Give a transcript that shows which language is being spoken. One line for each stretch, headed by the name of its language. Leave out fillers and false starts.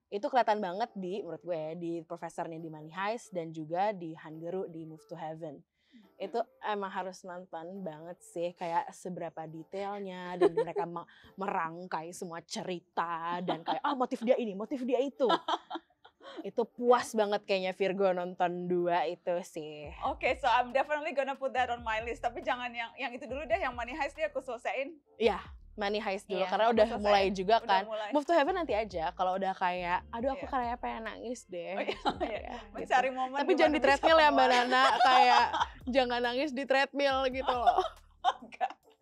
Indonesian: Itu kelihatan banget menurut gue ya, di profesornya di Money Heist dan juga di Hangeru di Move to Heaven. Itu emang harus nonton banget sih, kayak seberapa detailnya dan mereka merangkai semua cerita dan kayak motif dia ini, motif dia itu. Itu puas banget kayaknya Virgo nonton 2 itu sih.
English: Oke, so I'm definitely gonna put that on my list.
Indonesian: Tapi jangan yang itu dulu deh, yang Money Heist dia aku selesaiin. Iya, Money Heist dulu karena udah mulai juga kan. Mulai. Move to Heaven nanti aja kalau udah kayak aduh aku kayak pengen nangis deh. Mencari momen. Tapi jangan di treadmill ya Mbak Nana, kayak jangan nangis di treadmill gitu loh. Enggak.